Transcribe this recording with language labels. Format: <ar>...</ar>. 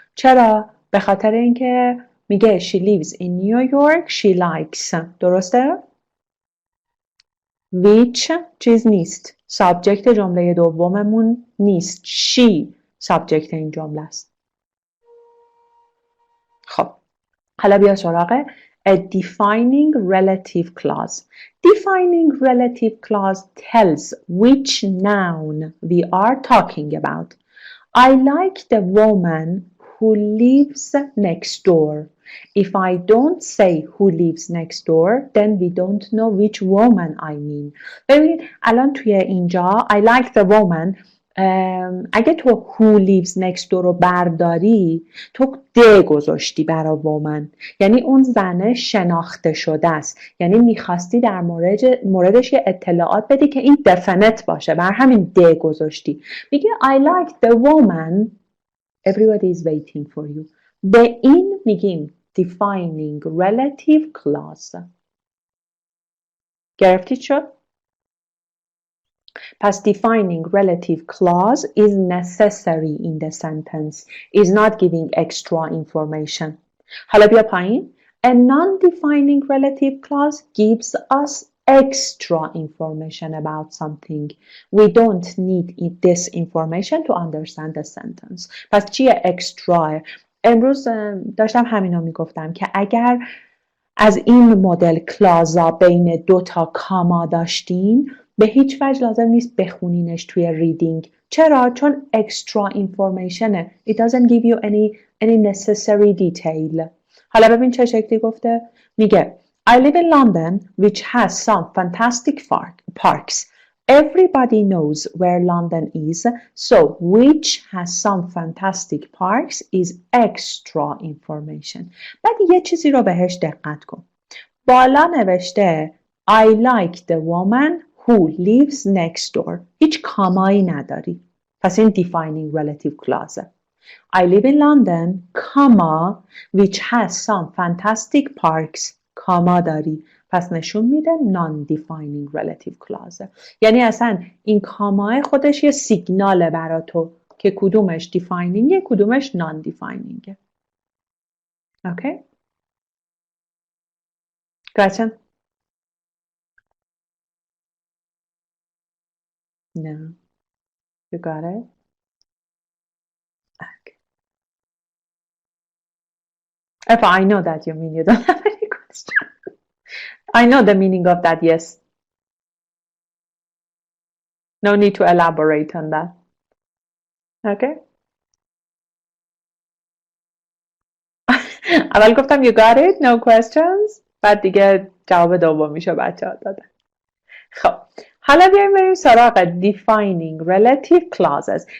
<fa>چرا؟ به خاطر اینکه میگه</fa> <en>she lives in New York she likes.</en> <fa>درسته؟ which چیز نیست. سابجکت جمله دوممون نیست. she سابجکت این جمله است. خب حالا بیا سراغ</fa> <en>a defining relative clause. Defining relative clause tells which noun we are talking about. I like the woman who lives next door. If I don't say who lives next door, then we don't know which woman I mean.</en> <fa>ببین الان توی اینجا</fa> <en>I like the woman</en> <fa>اگه تو</fa> <en>who lives next door</en> <fa>رو برداری تو د گذاشتی برای woman، یعنی اون زنه شناخته شده است، یعنی میخواستی در موردش یه اطلاعات بدی که این definite باشه، بر همین د گذاشتی.</fa> <en>میگه I like the woman everybody is waiting for you.</en> <fa>به این میگیم defining relative clause. گرفتی شد؟ پس</fa> <en>defining relative clause is necessary in the sentence, is not giving extra information.</en> <fa>حالا بیا پایین.</fa> <en>A non-defining relative clause gives us extra information about something. We don't need this information to understand the sentence.</en> <fa>پس چیه extra؟ امروز داشتم همینو میگفتم که اگر از این مدل کلازا بین دو تا کاما داشتین به هیچ وجه لازم نیست بخونینش توی ریدینگ. چرا؟ چون</fa> <en>extra information. It doesn't give you any necessary detail.</en> <fa>حالا ببین چه شکلی گفته.</fa> <en>میگه I live in London which has some fantastic parks. Everybody knows where London is, so which has some fantastic parks is extra information.</en> <fa>بعد یه چیزی رو بهش دقت کن. بالا نوشته</fa> <en>I like the woman who lives next door.</en> <fa>هیچ کامایی نداری.</fa> <en>پس این defining relative clause. I live in London, comma, which has some fantastic parks,</en> <fa>کاما داری. پس نشون میده non-defining relative clause. یعنی اصلا این کامای خودش یه سیگناله برای تو که کدومش definingه کدومش non-definingه.</fa> <en>Okay? Gretchen? No. You got it? Okay. If I know that you mean you don't have any question. I know the meaning of that, yes. No need to elaborate on that. Okay?</en> <fa>اول گفتم</fa> <en>you got it, no questions.</en> <fa>بعد دیگه جواب دومیشو بچه‌ها دادن. خب حالا بیایم بریم سراغ defining relative clauses.</fa>